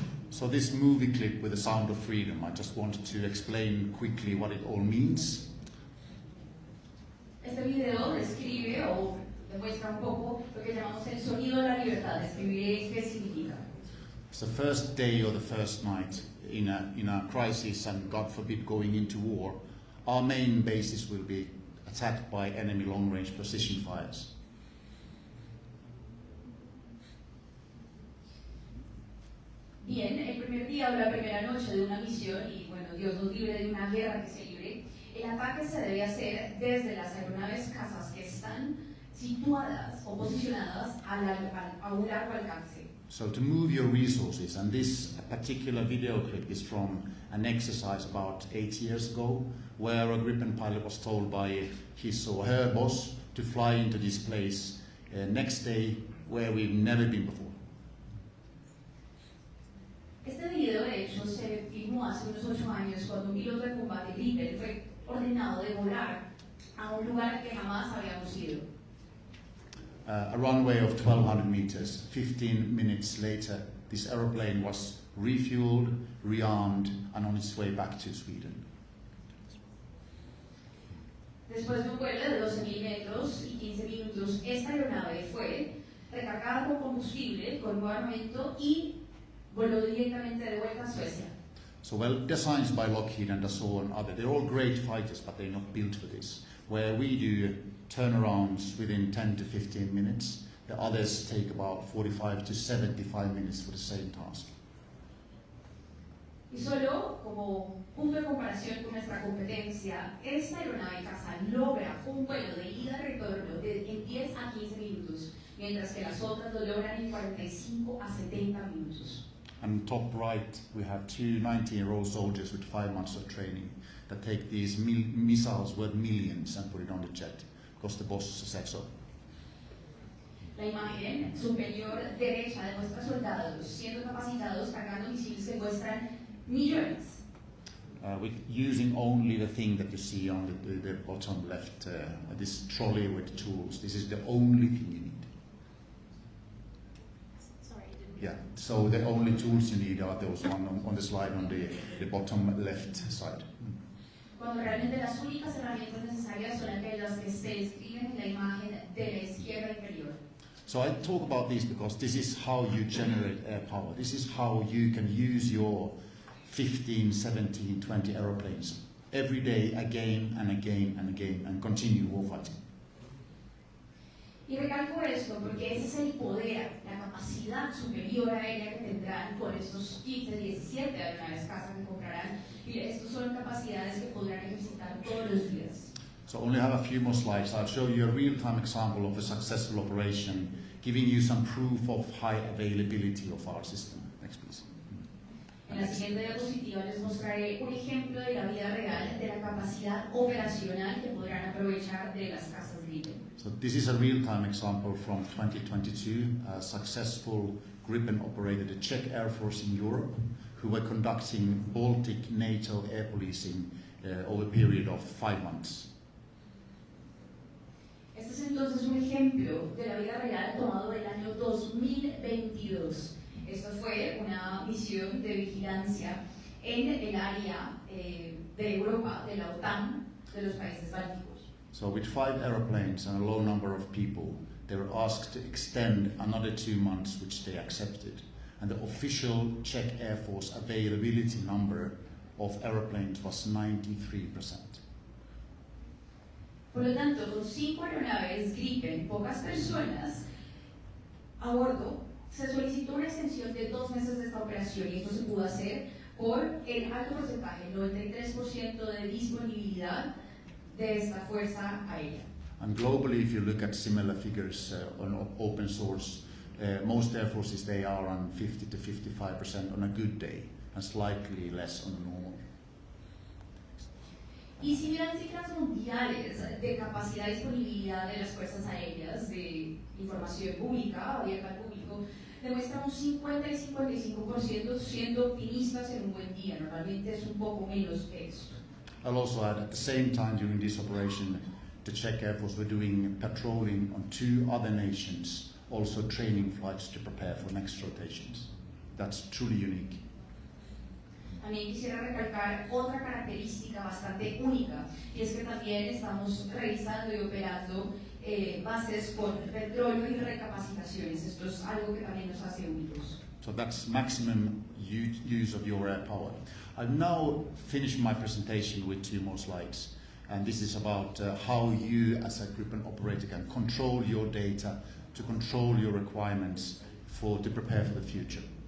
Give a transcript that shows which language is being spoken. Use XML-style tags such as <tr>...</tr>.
<en>So this movie clip with the sound of freedom, I just wanted to explain quickly what it all means.</en> <es>Este video describe o demuestra un poco lo que llamamos el sonido de la libertad. Describiré qué significa.</es> <en>It's the first day or the first night in a crisis, and God forbid going into war. Our main bases will be attacked by enemy long-range precision fires.</en> <es>Bien, el primer día o la primera noche de una misión, y bueno, Dios nos libre de una guerra que se libre, el ataque se debe hacer desde las aeronaves cazas que están situadas o posicionadas a un largo alcance.</es> <en>So to move your resources, and this particular video clip is from an exercise about 8 years ago, where a Gripen pilot was told by his or her boss to fly into this place next day where we've never been before.</en> <es>Este video, de hecho, se filmó hace unos 8 años cuando un piloto de combate Gripen fue ordenado de volar a un lugar que jamás habíamos ido.</es> <en>A runway of 1,200 meters. 15 minutes later, this aeroplane was refueled, rearmed, and on its way back to Sweden.</en> <es>Después de un vuelo de 12.000 metros y 15 minutos, esta aeronave fue recargada con combustible, con nuevo armamento y voló directamente de vuelta a Suecia.</es> <en>So, well, designs by Lockheed and Dassault and other, they're all great fighters, but they're not built for this. Where we do turnarounds within 10 to 15 minutes, the others take about 45 to 75 minutes for the same task.</en> <es>Y solo como punto de comparación con nuestra competencia, esta aeronave caza logra un vuelo de ida y retorno en 10 a 15 minutos, mientras que las otras lo logran en 45 a 70 minutos.</es> <en>And top right, we have two 19-year-old soldiers with 5 months of training that take these missiles worth millions and put it on the jet, because the boss said so.</en> <es>La imagen superior derecha demuestra soldados siendo capacitados cargando misiles que cuestan millones.</es> <en>With using only the thing that you see on the bottom left, this trolley with tools. This is the only thing you need. Yeah, so the only tools you need are those on the slide on the bottom left side.</en> <es>Cuando realmente las únicas herramientas necesarias son aquellas que se describen en la imagen de la izquierda inferior.</es> <en>So I talk about this because this is how you generate air power. This is how you can use your 15, 17, 20 aeroplanes every day, again and again and again, and continue warfighting.</en> <es>Y recalco esto porque ese es el poder, la capacidad superior aérea que tendrán con estos 15, 17 aeronaves caza que comprarán, y estos son capacidades que podrán ejercitar todos los días.</es> <en>So I only have a few more slides. I'll show you a real-time example of a successful operation, giving you some proof of high availability of our system. Next, please.</en> <es>En la siguiente diapositiva les mostraré un ejemplo de la vida real de la capacidad operacional que podrán aprovechar de las casas Gripen.</es> <en>So this is a real-time example from 2022. A successful Gripen operated the Czech Air Force in Europe, who were conducting Baltic NATO air policing over a period of 5 months.</en> <es>Este es entonces un ejemplo de la vida real tomado del año 2022. Esto fue una misión de vigilancia en el área de Europa, de la OTAN, de los países bálticos.</es> <en>So with 5 aeroplanes and a low number of people, they were asked to extend another 2 months, which they accepted. And the official Czech Air Force availability number of aeroplanes was 93%.</en> <es>Por lo tanto, con 5 aeronaves Gripen, pocas personas a bordo, se solicitó una extensión de 2 meses de esta operación, y esto se pudo hacer por el alto porcentaje, el 93% de disponibilidad de esta fuerza aérea.</es> <en>And globally, if you look at similar figures on open source, most air forces, they are on 50 to 55% on a good day, and slightly less on a normal.</en> <es>Y si miran cifras mundiales de capacidad y disponibilidad de las fuerzas aéreas, de información pública, abierta al público, demuestra un 50 y 55% siendo optimistas en un buen día. Normalmente es un poco menos que eso.</es> <en>I'll also add, at the same time during this operation, the Czech Air Force were doing patrolling on 2 other nations, also training flights to prepare for next rotations. That's truly unique.</en> <es>También quisiera recalcar otra característica bastante única, y es que también estamos revisando y operando bases con petróleo y recapacitaciones. Esto es algo que también nos hace únicos.</es> <en>So that's maximum use of your air power. I've now finished my presentation with 2 more slides, and this is about how you as a group and operator can control your data, to control your requirements to prepare for the future.</en>